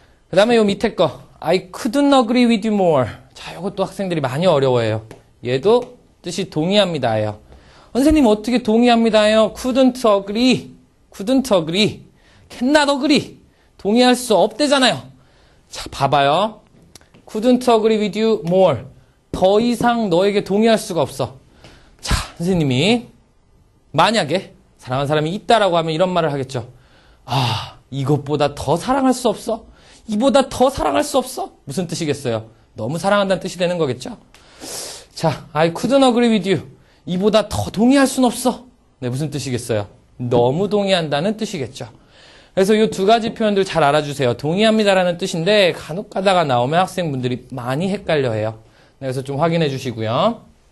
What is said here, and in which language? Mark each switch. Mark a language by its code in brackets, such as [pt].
[ko] 그 다음에 요 밑에 거 [en] I couldn't agree with you more. [ko] 자, 요것도 학생들이 많이 어려워해요. 얘도 뜻이 동의합니다예요. 선생님 어떻게 동의합니다예요? [en] couldn't agree. cannot agree. [ko] 동의할 수 없대잖아요. 자, 봐봐요. [en] couldn't agree with you more. [ko] 더 이상 너에게 동의할 수가 없어. 자, 선생님이 만약에 사랑하는 사람이 있다라고 하면 이런 말을 하겠죠. 아, 이것보다 더 사랑할 수 없어? 이보다 더 사랑할 수 없어? 무슨 뜻이겠어요? 너무 사랑한다는 뜻이 되는 거겠죠? [en] 자, I couldn't agree with you. [ko] 이보다 더 동의할 순 없어. 네, 무슨 뜻이겠어요? 너무 동의한다는 뜻이겠죠. 그래서 이 2가지 표현들 잘 알아주세요. 동의합니다라는 뜻인데 간혹 가다가 나오면 학생분들이 많이 헷갈려해요. 네, 그래서 좀 확인해 주시고요.